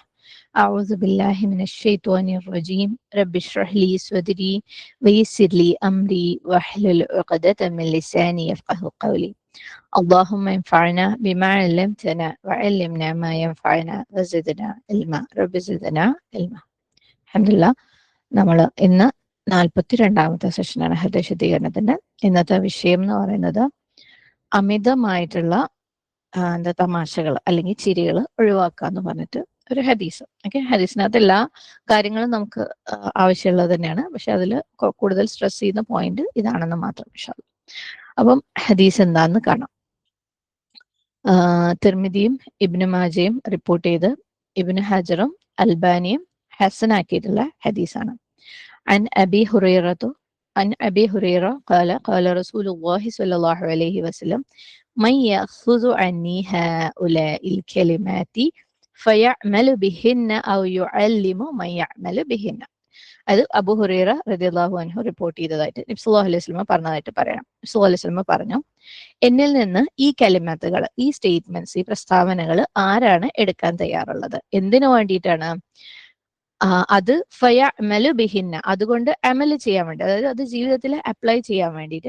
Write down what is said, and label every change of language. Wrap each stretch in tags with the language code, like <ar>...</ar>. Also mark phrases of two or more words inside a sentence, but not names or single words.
<ar>أعوذ بالله من الشيطان الرجيم. رب اشرح لي صدري ويسر لي أمري واحلل عقدة من لساني يفقه قولي. اللهم انفعنا بما علمتنا وعلمنا ما ينفعنا وزدنا علما. رب زدنا علما. الحمد لله.</ar> <ml>നമ്മൾ ഇന്ന് 42ാമത്തെ സെഷനാണ് ഹൃദയശുദ്ധീകരണത്തിന്റെ. ഇന്നത്തെ വിഷയം എന്ന് പറയുന്നത് അമിതമായിട്ടുള്ള തമാശകൾ അല്ലെങ്കിൽ ചിരികൾ ഒഴിവാക്കുക എന്ന് പറഞ്ഞിട്ട് ഒരു ഹദീസ്. ഓക്കെ, ഹദീസിനകത്ത് എല്ലാ കാര്യങ്ങളും നമുക്ക് ആവശ്യമുള്ളത് തന്നെയാണ്, പക്ഷെ അതിൽ കൂടുതൽ സ്ട്രെസ് ചെയ്യുന്ന പോയിന്റ് ഇതാണെന്ന് മാത്രം. അപ്പം ഹദീസ് എന്താന്ന് കാണാം. തിർമിദിയും ഇബ്നു മാജയും റിപ്പോർട്ട് ചെയ്ത് ഇബ്നു ഹജറും അൽബാനിയും ഹസനാക്കിയിട്ടുള്ള ഹദീസാണ്.</ml> <ar>عن أبي هريرة قال رسول الله صلى الله عليه وسلم من يأخذ عني هؤلاء الكلمات فيعمل بهن أو يعلم من يعمل بهن.</ar> <ml>അത് അബൂ ഹുറൈറ</ml> <ar>رضي الله عنه</ar> <ml>റിപ്പോർട്ട് ചെയ്തതായിട്ട് നബി</ml> <ar>صلى الله عليه وسلم</ar> <ml>പറഞ്ഞതായിട്ട് പറയാം. നബി</ml> <ar>صلى الله عليه وسلم</ar> <ml>പറഞ്ഞു, എന്നിൽ നിന്ന് ഈ കലിമത്തുകൾ, ഈ സ്റ്റേറ്റ്മെന്റ്സ്, ഈ പ്രസ്താവനകൾ ആരാണ് എടുക്കാൻ തയ്യാറുള്ളത്? എന്തിനു വേണ്ടിയിട്ടാണ്? അത്</ml> <ar>فيعمل بهن,</ar> <ml>അതുകൊണ്ട് അമല് ചെയ്യാൻ വേണ്ടി, അതായത് അത് ജീവിതത്തിൽ അപ്ലൈ ചെയ്യാൻ വേണ്ടിയിട്ട്.</ml>